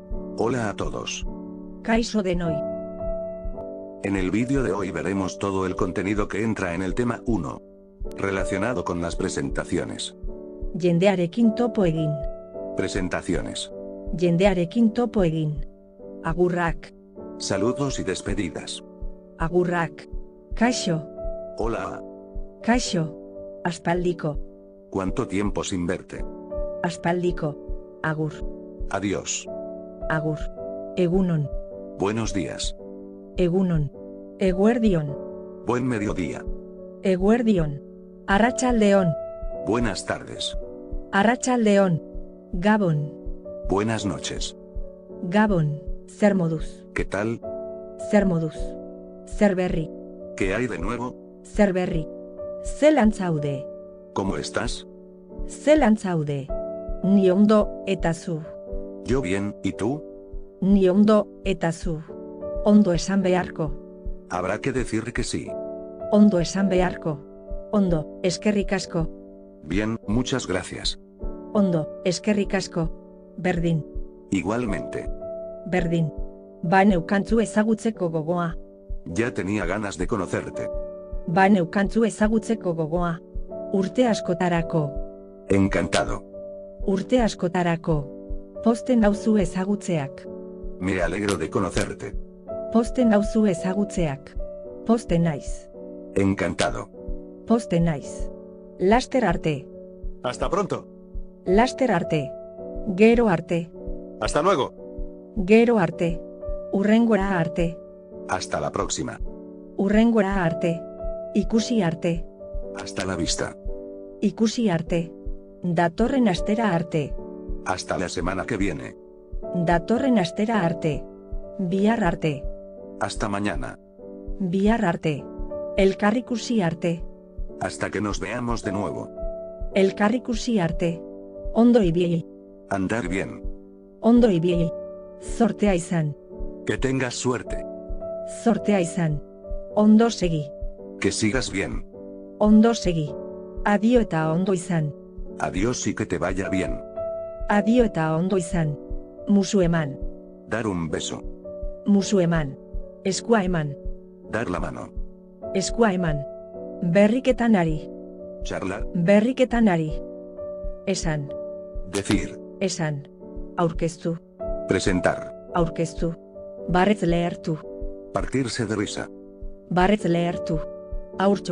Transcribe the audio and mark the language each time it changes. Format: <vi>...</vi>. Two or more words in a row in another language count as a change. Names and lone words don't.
<es>Hola a todos.</es> <eu>Kaixo denoi.</eu> <es>En el vídeo de hoy veremos todo el contenido que entra en el tema 1, relacionado con las presentaciones.</es> <eu>Jendearekin topo egin.</eu> <es>Presentaciones.</es> <eu>Jendearekin topo egin. Agurrak.</eu> <es>Saludos y despedidas.</es> <eu>Agurrak. Kaixo.</eu> <es>Hola.</es> <eu>Kaixo. Aspaldiko.</eu> <es>¿Cuánto tiempo sin verte?</es> <eu>Aspaldiko. Agur.</eu> <es>Adiós.</es> <eu>Agur. Egunon.</eu> <es>Buenos días.</es> <eu>Egunon. Eguerdion.</eu> <es>Buen mediodía.</es> <eu>Eguerdion. Arratsaldeon.</eu> <es>Buenas tardes.</es> <eu>Arratsaldeon. Gabon.</eu> <es>Buenas noches.</es> <eu>Gabon. Zer moduz.</eu> <es>¿Qué tal?</es> <eu>Zer moduz. Zer berri.</eu> <es>¿Qué hay de nuevo?</es> <eu>Zer berri. Zelan zaude.</eu> <es>¿Cómo estás?</es> <eu>Zelan zaude. Ni ondo eta zu.</eu> <es>Yo bien, ¿y tú?</es> <eu>Ni ondo eta zu. Ondo esan beharko.</eu> <es>Habrá que decir que sí.</es> <eu>Ondo esan beharko. Ondo, eskerrik asko.</eu> <es>Bien, muchas gracias.</es> <eu>Ondo, eskerrik asko. Berdin,</eu> <es>Igualmente.</es> <eu>berdin. Ba neukantzu ezagutzeko gogoa.</eu> <es>Ya tenía ganas de conocerte.</es> <eu>Ba neukantzu ezagutzeko gogoa. Urte askotarako.</eu> <es>Encantado.</es> <eu>Urte askotarako. Posten nauzu ezagutzeak.</eu> <es>Me alegro de conocerte.</es> <eu>Posten nauzu ezagutzeak. Posten naiz.</eu> <es>Encantado.</es> <eu>Posten naiz. Laster arte.</eu> <es>Hasta pronto.</es> <eu>Laster arte. Gero arte.</eu> <es>Hasta luego.</es> <eu>Gero arte. Urrengora arte.</eu> <es>Hasta la próxima.</es> <eu>Urrengora arte. Ikusi arte.</eu> <es>Hasta la vista.</es> <eu>Ikusi arte. Datorren astera arte.</eu> <es>Hasta la semana que viene.</es> <eu>Datorren astera arte. Bihar arte.</eu> <es>Hasta mañana.</es> <eu>Bihar arte. Elkarrikusi arte.</eu> <es>Hasta que nos veamos de nuevo.</es> <eu>Elkarrikusi arte. Ondo ibil.</eu> <es>Andar bien.</es> <eu>Ondo ibil. Zortea izan.</eu> <es>Que tengas suerte.</es> <eu>Zortea izan. Ondo segi.</eu> <es>Que sigas bien.</es> <eu>Ondo segi. Adio eta ondo izan.</eu> <es>Adiós y que te vaya bien.</es> <eu>Adio eta ondo izan. Musu eman.</eu> <es>Dar un beso.</es> <eu>Musu eman. Eskua eman.</eu> <es>Dar la mano.</es> <eu>Eskua eman. Berriketan ari.</eu> <es>Charlar.</es> <eu>Berriketan ari. Esan.</eu> <es>Decir.</es> <eu>Esan. Aurkeztu.</eu> <es>Presentar.</es> <eu>Aurkeztu. Barretz lehertu.</eu> <es>Partirse de risa.</es> <eu>Barretz lehertu. Aurtxo.</eu>